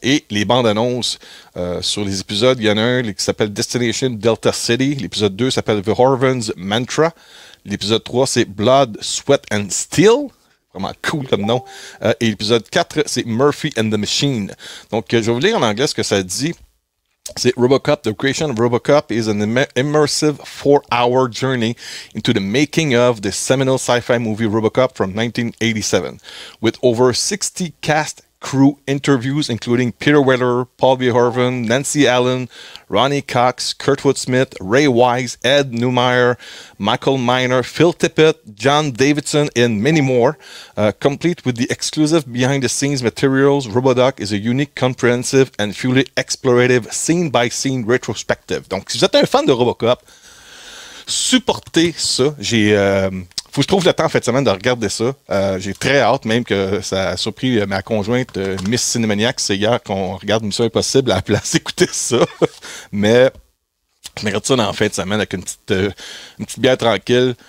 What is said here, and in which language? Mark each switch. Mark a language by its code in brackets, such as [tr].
[fr] Et les bandes annonces sur les épisodes. Il y en a un qui s'appelle Destination Delta City. L'épisode 2 s'appelle The Horvins Mantra. L'épisode 3, c'est Blood, Sweat and Steel. Vraiment cool comme nom. Et l'épisode 4, c'est Murphy and the Machine. Donc, je vais vous lire en anglais ce que ça dit. [en] C'est Robocop, the creation of Robocop is an immersive 4-hour journey into the making of the seminal sci-fi movie Robocop from 1987, with over 60 cast crew interviews including Peter Weller, Paul Verhoeven, Nancy Allen, Ronnie Cox, Kurtwood Smith, Ray Wise, Ed Neumeyer, Michael Miner, Phil Tippett, John Davidson, and many more. Complete with the exclusive behind-the-scenes materials, Robodoc is a unique, comprehensive, and fully explorative scene-by-scene retrospective. [fr] Donc, si vous êtes un fan de Robocop, supportez ça. Faut que je trouve le temps en fin de semaine de regarder ça. J'ai très hâte, même que ça a surpris ma conjointe Miss Cinémaniac. C'est hier qu'on regarde Mission Impossible à la place d'écouter ça. Mais je regarde ça dans la fin de semaine avec une petite bière tranquille.